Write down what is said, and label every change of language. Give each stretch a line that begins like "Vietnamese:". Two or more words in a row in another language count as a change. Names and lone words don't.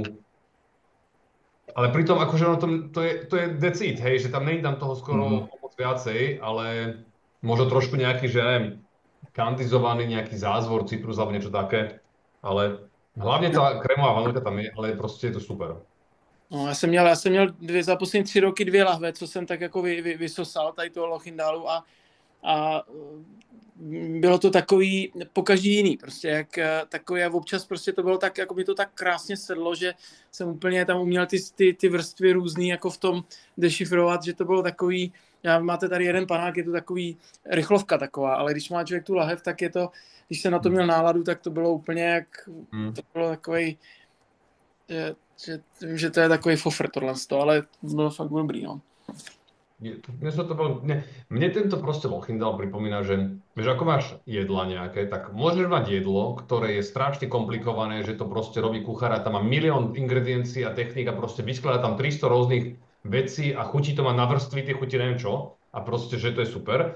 Slovak: Ale pritom akože to je decít, hej, že tam není tam toho skoro moc viacej, ale možno trošku nejaký, že neviem, kandizovaný nejaký zázvor, citrus alebo niečo také, ale hlavne tá krémová vanilka tam je, ale proste je to super.
Czech: No, já jsem měl za poslední 3 roky 2 lahve, co jsem tak jako vysosal tady toho Lochindalu a bylo to takový pokaždý jiný, prostě jak takový a občas prostě to bylo tak, jako mi to tak krásně sedlo, že jsem úplně tam uměl ty vrstvy různý jako v tom dešifrovat, že to bylo takový, máte tady jeden panák, je to takový rychlovka taková, ale když má člověk tu lahev, tak je to, když se na to měl náladu, tak to bylo úplně jak, to bylo takový, že to je takový fofr tohle, ale bylo fakt dobrý, no.
Slovak: Mne tento proste Lochindel pripomína, že ako máš jedla nejaké, tak môžeš mať jedlo, ktoré je strašne komplikované, že to proste robí kuchára, tam má milión ingrediencií a techník a proste vyskladá tam 300 rôznych vecí a chutí to má na vrstvy, tie chutí neviem čo a proste, že to je super.